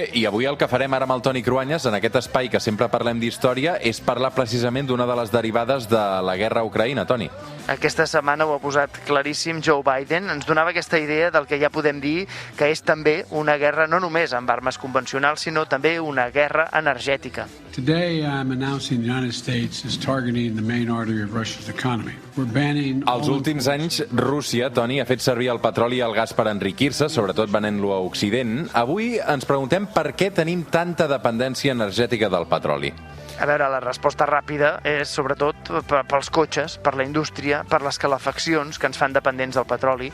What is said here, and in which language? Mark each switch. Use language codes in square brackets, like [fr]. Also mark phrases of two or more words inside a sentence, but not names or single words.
[ca] I avui el que farem ara amb el Toni Cruanyes, en aquest espai que sempre parlem d'història, és parlar precisament d'una de les derivades de la guerra a Ucraïna, Toni. Aquesta setmana ho ha posat claríssim Joe Biden. Ens donava aquesta idea del que ja podem dir que és també una guerra no només amb armes convencionals, sinó també una guerra energètica. [en] Today I'm announcing the United States is targeting the main artery of Russia's economy. We're banning [ca] Els últims anys, Rússia, Toni, ha fet servir el petroli i el gas per enriquir-se, sobretot venent-lo a Occident. Avui ens preguntem per què tenim tanta dependència energètica del petroli. A veure, la resposta ràpida és sobretot pels cotxes, per la indústria, per les calefaccions que ens fan dependents del petroli.